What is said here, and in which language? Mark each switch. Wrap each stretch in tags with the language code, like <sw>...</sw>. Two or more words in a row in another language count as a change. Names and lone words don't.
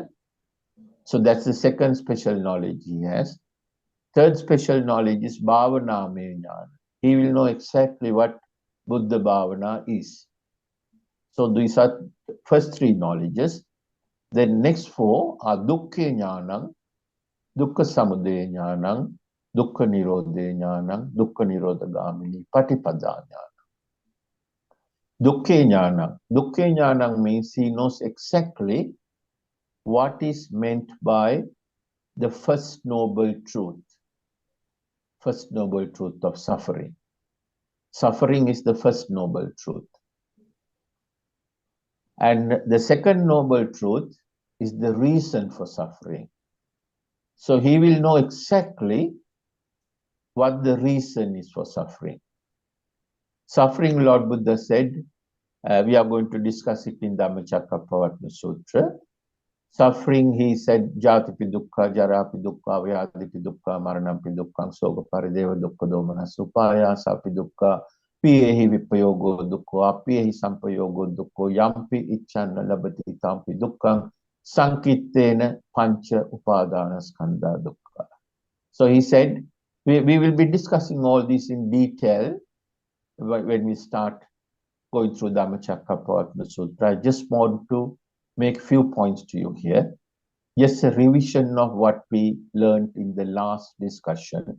<en>So that's the second special knowledge he has. Third special knowledge is</en> <pi>Bhavana Jnana.</pi> <en>He will know exactly what Buddha Bhavana is. So these are first 3 knowledges. The next 4 are</en> <pi>Dukkha Jnanam, Dukkha Samudaya Jnanam, Dukkha Nirodha Jnanam, Dukkha Nirodhagamini, Patipada Jnanam. Dukkha Jnanam. Dukkha Jnanam</pi> <en>means he knows exactly what is meant by the first noble truth. First noble truth of suffering. Suffering is the first noble truth. And the second noble truth is the reason for suffering. So he will know exactly what the reason is for suffering. Suffering, Lord Buddha said, we are going to discuss it in Dhammacakkappavattana Sutra. Suffering, he said,</en> <pi>Jatipi dukkha, jarapi dukkha, vyadipi dukkha, maranampi dukkha, soga parideva dukkha, domanas upayasapi dukkha, piyehi vipayogo dukkha, piyehi sampayogo dukkha, yampi icchanna labati tampi dukkha, sankittena pancha upadana skandha dukkha.</pi> <en>So he said, we will be discussing all this in detail when we start going through Dhammacakkappavattana Sutra. I just want to make few points to you here. Just a revision of what we learned in the last discussion.</en>